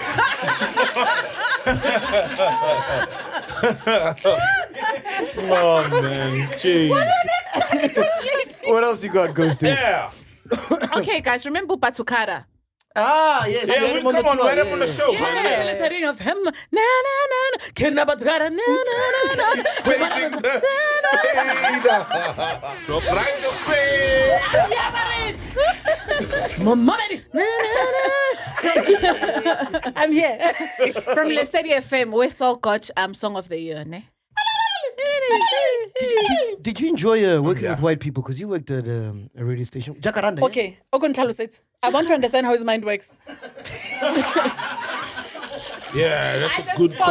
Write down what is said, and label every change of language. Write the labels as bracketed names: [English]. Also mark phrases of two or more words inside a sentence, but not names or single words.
[English] Oh, man. Jeez. What else you got, Ghosty? Yeah. Okay, guys, remember Ba2cada? Ah, yes. Yeah, we had we him on the come on, tour. right up on the show. Yeah. Let's hearing of him. Na na na na. Kidnap ba2cada. Na na na na. So bright your face. Mama. Na na na. I'm here. From Lesedi FM, we saw Gotch Song of the Year, ne? Did you enjoy working with white people? Because you worked at a radio station. Jacaranda. Okay, I want to understand how his mind works. Yeah, that's a good point.